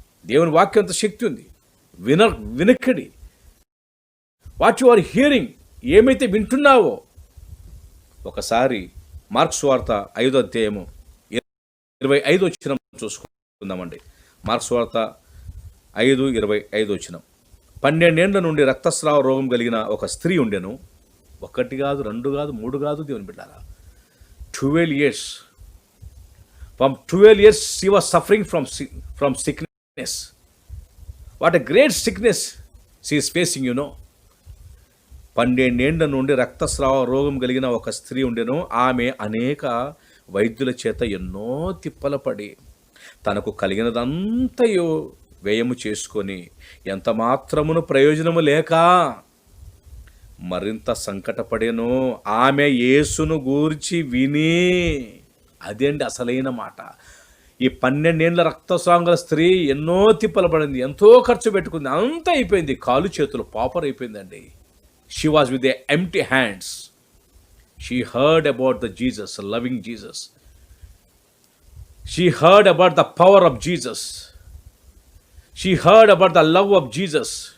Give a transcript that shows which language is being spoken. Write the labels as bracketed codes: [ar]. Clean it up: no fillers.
[te] దేవుని వాక్యం అంత శక్తి ఉంది. వినక్కడి [en] what you are hearing, [te] ఏమైతే వింటున్నావో ఒకసారి మార్క్స్ వార్త 5వ అధ్యాయము 25వ వచనం చూసుకుందామండి. మార్క్స్ వార్త 5:25 వచనం. 12 ఏండ్ల నుండి రక్తస్రావ రోగం కలిగిన ఒక స్త్రీ ఉండెను. 1 కాదు, 2 కాదు, 3 కాదు, దేవుని బిడ్డారా, [en] 12 years. From 12 years she was suffering from sickness. What a great sickness she is facing, you know. [te] 12 ఏండ్ల నుండి రక్తస్రావ రోగం కలిగిన ఒక స్త్రీ ఉండెను. ఆమె అనేక వైద్యుల చేత ఎన్నో తిప్పల పడి తనకు కలిగినదంతయో వ్యయము చేసుకొని ఎంత మాత్రమును ప్రయోజనము లేక మరింత సంకటపడెను. ఆమె యేసును గూర్చి విని, అదేంటి అసలైన మాట. ఈ 12 ఏండ్ల రక్తస్రావం గల స్త్రీ ఎన్నో తిప్పలు పడింది, ఎంతో ఖర్చు పెట్టుకుంది, అంతా అయిపోయింది, కాలు చేతులు పాపర్ అయిపోయిందండి. [en] She was with their empty hands. She heard about the Jesus, loving Jesus. She heard about the power of Jesus. She heard about the love of Jesus.